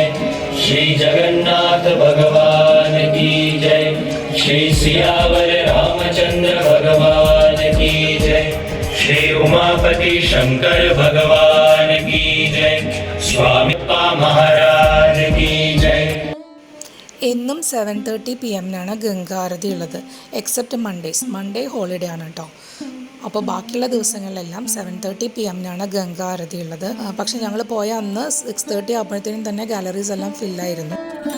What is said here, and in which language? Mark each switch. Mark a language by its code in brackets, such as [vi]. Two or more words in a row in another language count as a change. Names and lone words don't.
[hi] श्री जगन्नाथ भगवान की जय। श्री सियावर रामचंद्र भगवान की जय। श्री उमापति शंकर भगवान की जय। स्वामी महाराज की जय। [ml] എന്നും 7:30 PM ഗംഗാരതി ഉള്ളത്, [en] except Monday holiday [ml] ആണ് കേട്ടോ. അപ്പോൾ ബാക്കിയുള്ള ദിവസങ്ങളിലെല്ലാം 7:30 PM ഗംഗാരതി ഉള്ളത്. പക്ഷെ ഞങ്ങൾ പോയ അന്ന് 6:30 ആകുമ്പോഴത്തേനും തന്നെ ഗാലറീസ് എല്ലാം ഫില്ലായിരുന്നു.